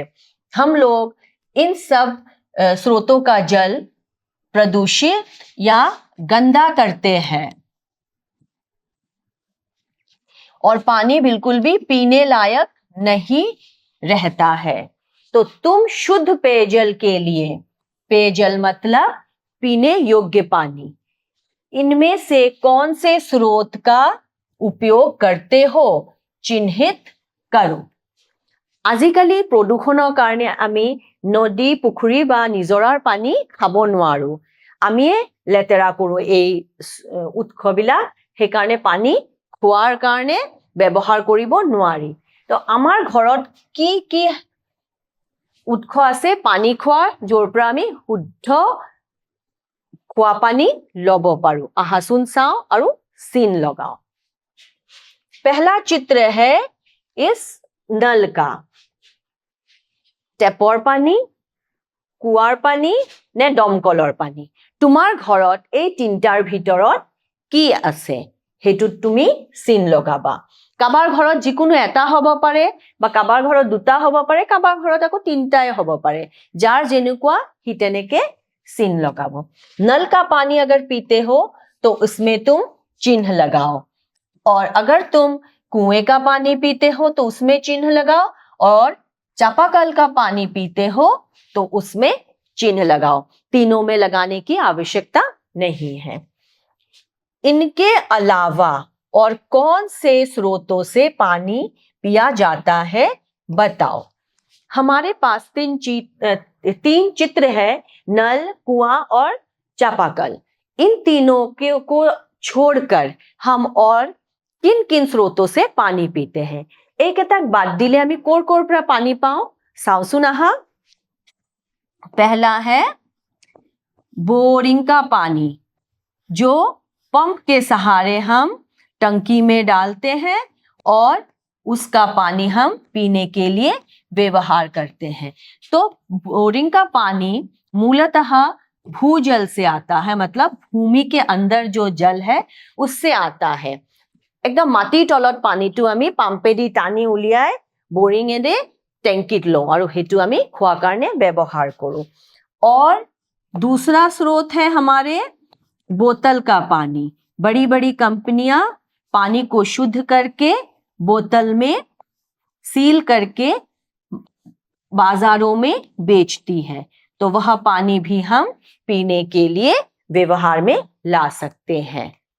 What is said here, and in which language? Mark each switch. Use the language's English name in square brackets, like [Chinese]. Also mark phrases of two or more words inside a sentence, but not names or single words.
[Hindi] हम लोग इन सब स्रोतों का जल प्रदूषित या गंदा करते हैं और पानी बिल्कुल भी पीने लायक नहीं रहता है। तो तुम शुद्ध पेयजल के लिए, पेयजल मतलब पीने योग्य पानी, इनमें से कौन से स्रोत का उपयोग करते हो? चिन्हित करो। [Assamese] আজিকালি প্ৰদূষণৰ কাৰণে আমি নদী, পুখুৰী বা নিজৰাৰ পানী খাব নোৱাৰো। আমি লেতেৰা কৰো এই উৎসবিলাক, সেইকাৰণে পানী খোৱাৰ কাৰণে ব্যৱহাৰ কৰিব নোৱাৰি। তো আমাৰ ঘৰত কি উৎস আছে পানী খোৱাৰ, য'ৰ পৰা আমি শুদ্ধ খোৱা পানী ল'ব পাৰো। আহাচোন চাওঁ আৰু চিন লগাও। [Hindi] पहला चित्र है इस नल का। [Assamese] টেপৰ পানী, কুৱাৰ পানী নে দমকলৰ পানী? তোমাৰ ঘৰত এই তিনটাৰ ভিতৰত কি আছে হেতুত তুমি চিন লগাবা। কাবাৰ ঘৰত যিকোনো এটা হ'ব পাৰে বা কাবাৰ ঘৰত দুটা হ'ব পাৰে, কাবাৰ ঘৰত আকৌ তিনটাই হ'ব পাৰে। যাৰ যেনেকুৱা হি তেনেকে চিন লগাব। [Hindi] नल का पानी अगर पीते हो तो उसमें तुम चिन्ह लगाओ, और अगर तुम कुएं का पानी पीते हो तो उसमें चिन्ह लगाओ, और चापाकल का पानी पीते हो तो उसमें चिन्ह लगाओ। तीनों में लगाने की आवश्यकता नहीं है। इनके अलावा और कौन से स्रोतों से पानी पिया जाता है बताओ। हमारे पास तीन चित्र है, नल, कुआं और चापाकल। इन तीनों को छोड़कर हम और किन किन स्रोतों से पानी पीते हैं? [Assamese] এইকেইটাক বাদ দিলে আমি কৰ কৰ পৰা পানী পাওঁ চাওচোন আহা। [Hindi] पहला है बोरिंग का पानी, जो पंप के सहारे हम टंकी में डालते हैं और उसका पानी हम पीने के लिए व्यवहार करते हैं। तो बोरिंग का पानी मूलतः भूजल से आता है, मतलब भूमि के अंदर जो जल है उससे आता है। [Assamese] একদম মাটিৰ तলত पानीটো আমি পাম্পেদি টানি উলিয়াই बोरिंगেদি টেংকিত লওঁ আৰু হেতু আমি খোৱাৰ কাৰণে ব্যৱহাৰ কৰোঁ। [Hindi] और दूसरा स्रोत है हमारे बोतल का पानी। बड़ी बड़ी कंपनियां पानी को शुद्ध करके बोतल में सील करके बाजारों में बेचती है, तो वह पानी भी हम पीने के लिए व्यवहार में ला सकते हैं।